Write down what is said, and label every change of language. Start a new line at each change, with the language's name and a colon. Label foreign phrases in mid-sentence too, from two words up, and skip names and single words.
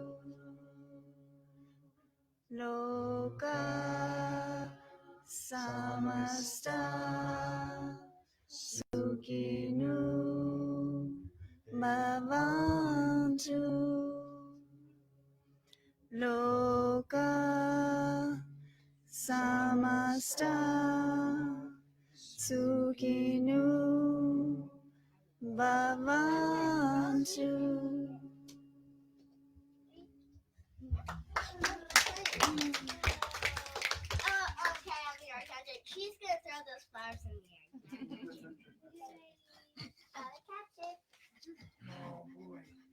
Sanskrit: Loka samasta sukhinu bhavantu. Loka samasta sukhinu bhavantu.
English: Okay, I'll be our captain. She's gonna throw those flowers in the air. Catch it. Oh boy.